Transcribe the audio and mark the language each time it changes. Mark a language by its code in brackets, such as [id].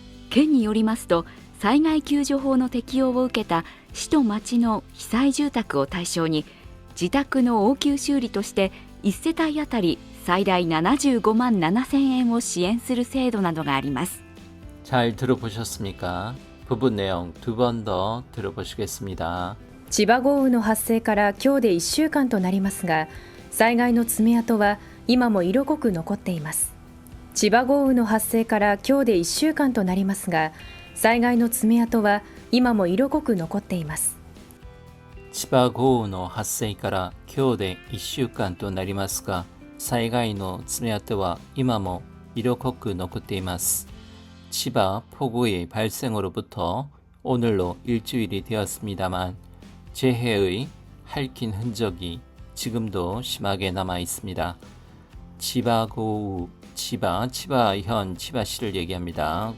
[ja] 県によりますと、災害救助法の適用を受けた市と町の被災住宅を対象に、自宅の応急修理として1世帯当たり最大75万7000円を支援する制度などがあります。 [ko] 잘 들어보셨습니까? 부분 내용 두 번 더 들어보시겠습니다. [ja] 千葉豪雨の発生から今日で1週間となりますが、災害の爪痕は今も色濃く残っています。千葉豪雨の発生から今日で1週間となりますが、災害の爪痕は今も色濃く残っています。千葉豪雨の発生から今日で1週間となりますが、災害の爪痕は今も色濃く残っています。 [ko] 千葉폭우의 발생으로부터 오늘로 일주일이 되었습니다만 재해의 핥힌 흔적이 지금도 심하게 남아 있습니다. 치바 고우, 치바현, 치바시를 얘기합니다.